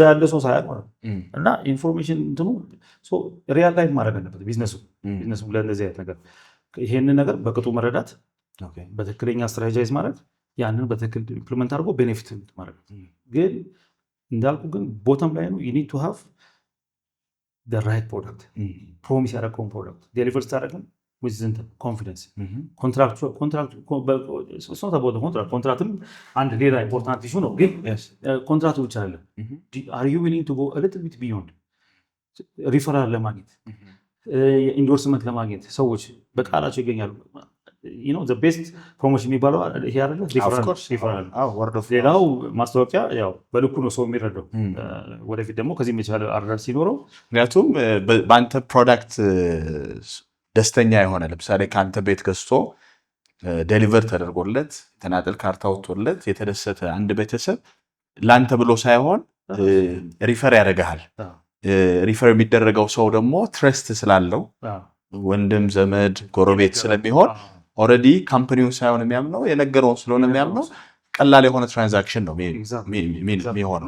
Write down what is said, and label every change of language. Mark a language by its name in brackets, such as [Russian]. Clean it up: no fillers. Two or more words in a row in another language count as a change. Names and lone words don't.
[Amharic] ያለ ሰው ሳያውቅ ማለት ነው። እና ኢንፎርሜሽን እንትኑ [English] real time [Amharic] ማድረግ አለበት ቢዝነሱ ለእንደዚህ አይነት ነገር። ይሄንን ነገር በቅጡ መረዳት፣ በትክክለኛ ስትራቴጃይዝ ማድረግ፣ ያንን በትክክል ኢምፕሊመንት አድርጎ ቤኔፊት ማድረግ። ግን እንዳልኩ ግን ቦተም ላይ ነው [English] you need to have the right product [Amharic] ፕሮሚስ ያደረገውን ፕሮዳክት ዴሊቨር ስታደርግም [English] with confidence [Amharic] ኮንትራክትም አንድ ሌላ [English] important issue [Amharic] ነው። ግን ኮንትራክቱ ብቻ አይደለም። [English] are you willing to go a little bit beyond [Amharic] ሪፈራል ለማግኘት ኢንዶርስመንት ለማግኘት ሰዎች በቃላቸው ይገኛሉ። [English] the best promotion [Amharic] የሚባለው ይሄ አይደለ? ሌላው ማስታወቂያ ያው በልኩ ነው ሰው የሚረዳው። ወደፊት ደግሞ ከዚህም የቻለ አረዳድ ሲኖረው ምክንያቱም በአንተ ፕሮዳክት ደስተኛ የሆነ ለምሳሌ ከአንተ ቤት ገዝቶ ዴሊቨር ተደርጎለት ተናጠል ካርታ ወጥቶለት የተደሰተ አንድ ቤተሰብ ለአንተ ብሎ ሳይሆን ሪፈር ያደርግሃል። ሪፈር የሚደረገው ሰው ደግሞ ትረስት ስላለው ወንድም ዘመድ ጎረቤት ስለሚሆን ኦልሬዲ ካምፓኒውን ሳይሆን የሚያምነው የነገረውን ስለሆነ የሚያምነው ቀላል የሆነ ትራንዛክሽን ነው የሚሆነው።